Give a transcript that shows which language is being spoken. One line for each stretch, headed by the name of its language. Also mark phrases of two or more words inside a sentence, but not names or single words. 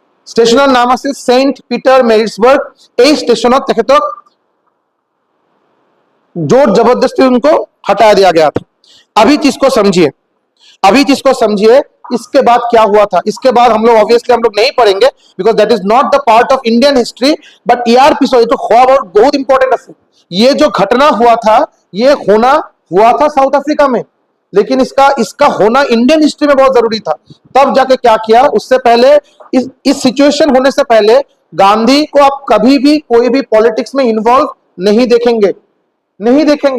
Assamese: ষ্টেচনৰ নাম আছিল সেন্ট পিটাৰ মেৰিটসবাৰ্গ। এই ষ্টেচনত তেখেতক
Hindi: जोर जबरदस्ती उनको हटा दिया गया था। अभी चीज को समझिए, अभी चीज को समझिए, इसके बाद क्या हुआ था। इसके बाद हम लोग ऑब्वियसली हम लोग नहीं पढ़ेंगे
English: because that is not the part of Indian history,
Hindi: बट ईआरपी तो बहुत इंपॉर्टेंट है। ये जो घटना हुआ था ये होना हुआ था साउथ अफ्रीका में, लेकिन इसका होना
English: Indian history
Hindi: में बहुत जरूरी था। तब जाके क्या किया, उससे पहले इस सिचुएशन होने से पहले गांधी को आप कभी भी कोई भी पॉलिटिक्स में इन्वॉल्व नहीं देखेंगे, नहीं देखेंगे।